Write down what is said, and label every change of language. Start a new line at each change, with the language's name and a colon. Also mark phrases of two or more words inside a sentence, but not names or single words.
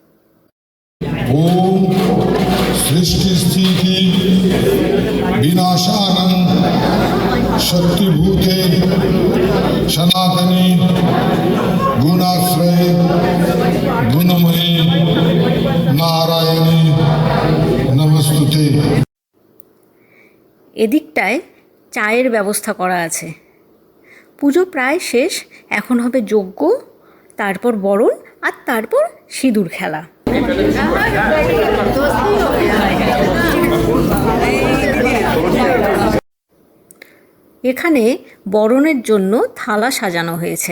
Sanskrit: ओम सृष्टि स्थिति विनाशानं शक्तिभूते सनातनी गुणाश्रय गुणमयी नारायणी नमस्तुते।
Bangla: এদিকটায় চায়ের ব্যবস্থা করা আছে। পুজো প্রায় শেষ, এখন হবে যজ্ঞ, তারপর বরণ আর তারপর সিঁদুর খেলা। এখানে বরণের জন্য থালা সাজানো হয়েছে।